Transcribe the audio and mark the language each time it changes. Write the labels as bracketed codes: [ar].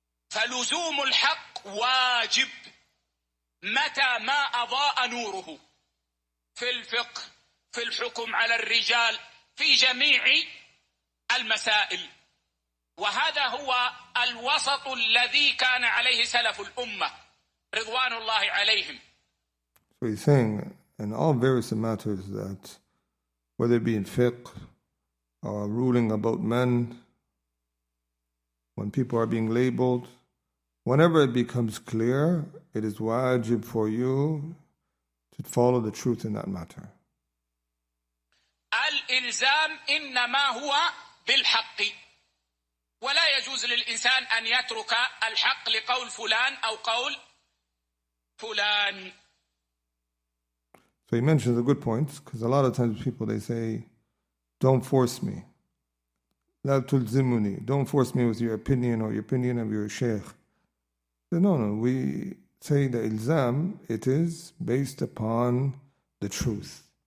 [ar] فلزوم الحق واجب متى ما أضاء نوره في الفقه، في الحكم على الرجال، في جميع المسائل. وهذا هو الوسط الذي كان عليه سلف الأمة رضوان الله عليهم. [en] So he's saying in all various matters that whether it be in fiqh or ruling about men, when people are being labeled, whenever it becomes clear, it is wajib for you to follow the truth in that matter. [ar] الإلزام إنما هو بالحق ولا يجوز للإنسان أن يترك الحق لقول فلان أو قول فلان. [en] So he mentions a good point, because a lot of times people, they say, don't force me. [ar] لا تلزمني. [en] Don't force me with your opinion or your opinion of your sheikh. So no, we say the ilzam, it is based upon the truth.